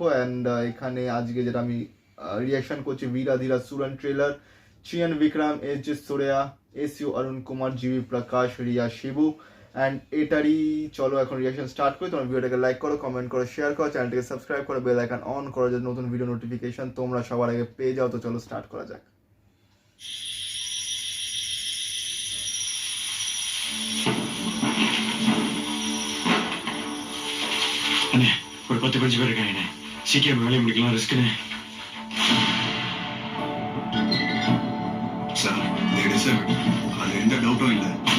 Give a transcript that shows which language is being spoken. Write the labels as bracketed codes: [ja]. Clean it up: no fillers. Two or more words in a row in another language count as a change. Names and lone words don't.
[bn] অ্যান্ড এখানে আজকে যেটা আমি রিয়াকশন করছি ভিরা ধীরা সুরন ট্রেলার, চিয়ান বিক্রম, এস জে সোরেয়া, এস ইউ অরুণ কুমার, জিবি প্রকাশ, রিয়া শিবু। অ্যান্ড এটারই চলো এখন রিয়াকশন স্টার্ট করি। তোমার ভিডিওটাকে লাইক করো, কমেন্ট করো, শেয়ার করো, চ্যানেলটাকে সাবস্ক্রাইব করো, [en] bell icon [bn] অন করো যাতে নতুন [en] video notification [bn] তোমরা সবার আগে পেয়ে যাও। তো চলো স্টার্ট করা যাক। [ta] அண்ணே, ஒரு 10 கொஞ்சம் பேர் இருக்காங்க. சீக்கிரம் வேலையை முடிக்கலாம், ரிஸ்க்குண்ணே. சார், அது எந்த டவுட்டும் இல்லை.